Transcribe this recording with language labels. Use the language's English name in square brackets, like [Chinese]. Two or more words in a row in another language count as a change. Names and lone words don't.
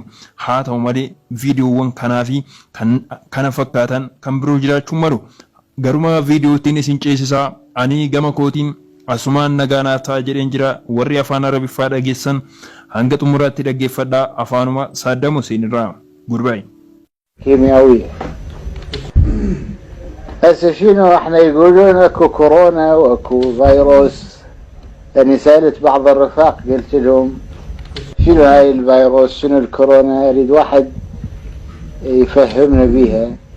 [Oromo] Haa ta'u malee viidiyoowwan kanaa fi kana fakkaatan kan biroo jiraachuu malu. Garuma viidiyootiin isin ceesisaa ani gama kootiin asumaan nagaanaaf ta'a jedheen jira. Warri afaan Arabiffaa dhageessan hanga xumuraatti dhaggeeffadhaa. Afaanuma Saddam Hussein irraa gurbaa'e. [Arabic] كيميائية. هسه شنو احنا يقولون اكو كورونا واكو فيروس. يعني سألت بعض الرفاق قلت لهم شنو هاي الفيروس شنو الكورونا اريد واحد يفهمنا بيها.